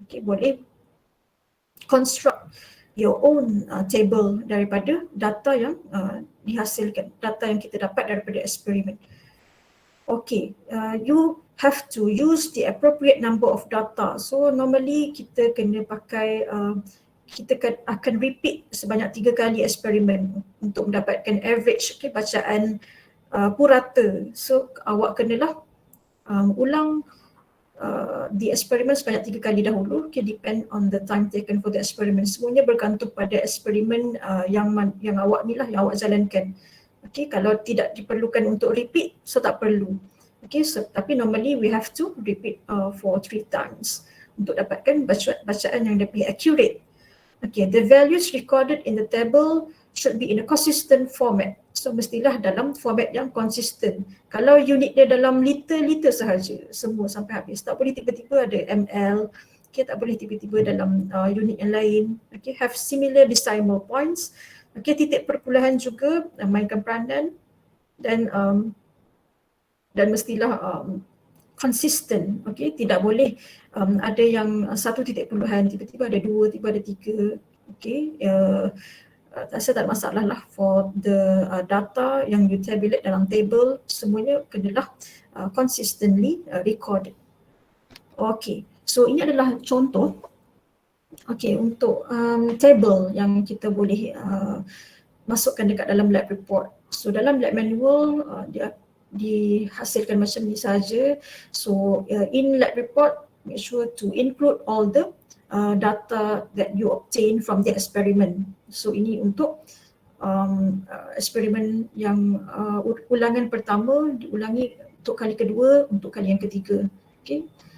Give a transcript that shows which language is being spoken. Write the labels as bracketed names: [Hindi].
[Malay] Okay, boleh [English] construct your own table [Malay] daripada data yang dihasilkan, data yang kita dapat daripada eksperimen. [English] Okay, you have to use the appropriate number of data. [Malay] So normally kita kena pakai, kita akan repeat sebanyak 3 kali eksperimen untuk mendapatkan average, okay, bacaan purata. So awak kenalah ulang the experiment sebanyak 3 kali dahulu, okay, [English] depend on the time taken for the experiment. [Malay] Semuanya bergantung pada eksperimen yang awak ni lah, yang awak jalankan. Okay, kalau tidak diperlukan untuk repeat, so tak perlu. Okay, so, tapi normally [English] we have to repeat for 3 times [Malay] untuk dapatkan bacaan yang lebih accurate. [English] Okay, the values recorded in the table should be in a consistent format. [Malay] So mestilah dalam format yang konsisten. Kalau unit dia dalam liter sahaja, semua sampai habis. Tak boleh tiba-tiba ada ml, okay, tak boleh tiba-tiba dalam unit yang lain. [English] Okay, have similar decimal points. [Malay] Okay, titik perpuluhan juga mainkan peranan, dan mestilah konsisten. Okay, tidak boleh ada yang 1 titik puluhan, tiba-tiba ada 2, tiba ada 3. Okay, saya tak ada masalah lah for the data yang you tabulate dalam table, semuanya kenalah [English] consistently recorded. [Malay] Okay, so ini adalah contoh. Okay, untuk table yang kita boleh masukkan dekat dalam lab report. So dalam lab manual dia dihasilkan macam ni saja. [English] So in lab report, make sure to include all the data that you obtain from the experiment. [Malay] So ini untuk eksperimen yang ulangan pertama diulangi untuk kali kedua, untuk kali yang ketiga. Okay.